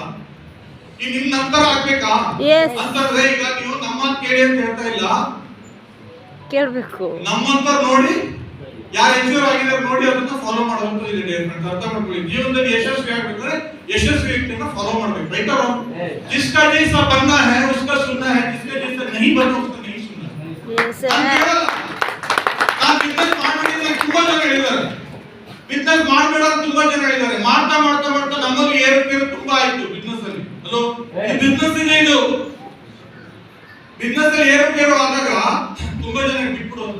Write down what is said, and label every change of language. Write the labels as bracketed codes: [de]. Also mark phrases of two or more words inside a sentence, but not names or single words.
[kn] ಈಗ ನಿಮ್ ನಂತರ ಆಗ್ಬೇಕಾ ಅಂತಂದ್ರೆ, ಈಗ ನೀವು ನಮ್ಮ ಮಾತು ಕೇಳಿ ಅಂತ ಹೇಳ್ತಾ ಇಲ್ಲ, ಕೇಳಬೇಕು. ನಮ್ಮಂತ ನೋಡಿ ಯಾರು ಎನ್ಶೂರ್ ಆಗಿದ್ದಾರೆ ನೋಡಿ ಅದನ್ನ ಫಾಲೋ ಮಾಡುವಂತ ಇದೆ. ಅರ್ಥ ಮಾಡ್ಕೊಳ್ಳಿ. ಜೀವನದಲ್ಲಿ ಯಶಸ್ವಿ ಆಗ್ಬೇಕಂದ್ರೆ ಯಶಸ್ವಿ ವ್ಯಕ್ತಿಯನ್ನ ಫಾಲೋ ಮಾಡ್ಬೇಕು, ರೈಟ್ ಅಲ್ವಾ? [hi] जिसका जैसा बनना है उसका सुनना है, जिसका जैसा नहीं बनना उसका नहीं सुनना है. [kn] ನಾನು ಬಿಸ್ನೆಸ್ ಮಾಡಬೇಡಿ ತುಂಬಾ ಜನ ಹೇಳಿದ್ದಾರೆ, ಬಿಸ್ನೆಸ್ ಮಾಡಬೇಡ ಅಂತ ತುಂಬಾ ಜನ ಹೇಳಿದ್ದಾರೆ. ಮಾಡ್ತಾ ನಮ್ಮಲ್ಲಿ ಏರುಪೇರು ತುಂಬಾ ಆಯ್ತು ಬಿಸ್ನೆಸ್ ಅಲ್ಲಿ. ಹಲೋ, ಬಿಸ್ನೆಸ್ ಇದೆ ಇದು. ಬಿಸ್ನೆಸ್ ಅಲ್ಲಿ ಏರುಪೇರು ಆದಾಗ ತುಂಬಾ ಜನ ಬಿಟ್ಬಿಡೋದು.